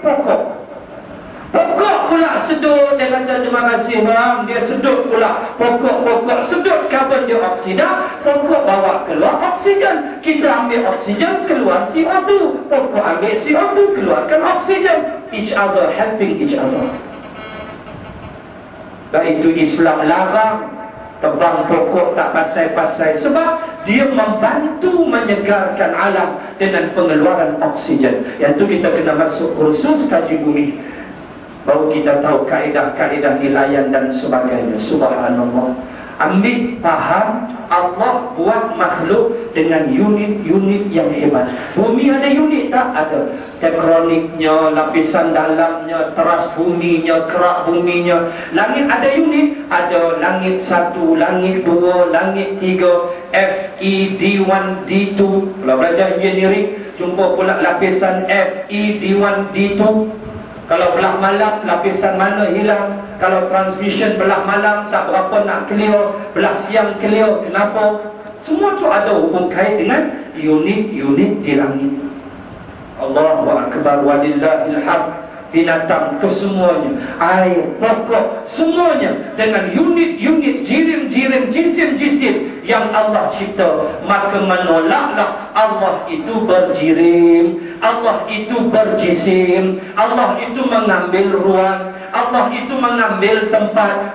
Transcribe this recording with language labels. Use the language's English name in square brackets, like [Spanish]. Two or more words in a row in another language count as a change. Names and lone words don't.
[Malay] Pokok. Pokok pula sedut. Dia kata terima kasih bang, dia sedut pula. Pokok sedut karbon dioksida, pokok bawa keluar oksigen. Kita ambil oksigen, keluar CO2. Pokok ambil CO2, keluarkan oksigen. [English] Each other, helping each other. [Malay] Baik itu Islam larang tebang pokok tak pasai-pasai, sebab dia membantu menyegarkan alam dengan pengeluaran oksigen. Yang tu kita kena masuk kursus kaji bumi, baru kita tahu kaedah-kaedah nilaian dan sebagainya. Subhanallah. Ambil faham, Allah buat makhluk dengan unit-unit yang hebat. Bumi ada unit tak? Ada. Tektoniknya, lapisan dalamnya, teras buminya, kerak buminya. Langit ada unit. Ada langit 1, langit 2, langit 3, FE, D1, D2. Kalau belajar engineering, jumpa pula lapisan FE, D1, D2. Kalau belah malam, lapisan mana hilang. Kalau transmission belah malam tak berapa nak clear, belah siang clear. Kenapa? Semua tu ada hubung kait dengan unit-unit di langit. [Arabic] Allahu Akbar walillahil hamd. [Malay] Binatang kesemuanya, air, pokok, semuanya dengan unit-unit, jirim-jirim, jisim-jisim yang Allah cipta. Maka menolaklah Allah itu berjirim, Allah itu berjisim, Allah itu mengambil ruang, Allah itu mengambil tempat.